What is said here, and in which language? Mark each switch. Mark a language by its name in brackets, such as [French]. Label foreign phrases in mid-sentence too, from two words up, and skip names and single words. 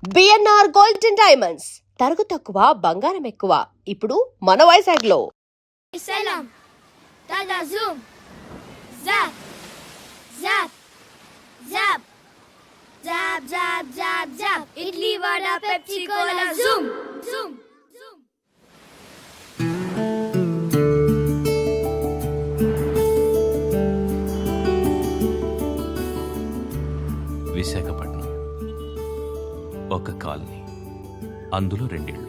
[Telugu] బిఎన్ఆర్ గోల్డ్ అండ్ డైమండ్స్ తరుగు తక్కువ బంగారం ఎక్కువ ఇప్పుడు మన వైజాగ్ లో. Salam. Dada zoom. Zap. Zap. Zap. Zap zap zap zap. Idli vada Pepsi Cola zoom. Zoom. Zoom. విశాఖపట్నం ఒక కాలనీ, అందులో రెండిళ్ళు.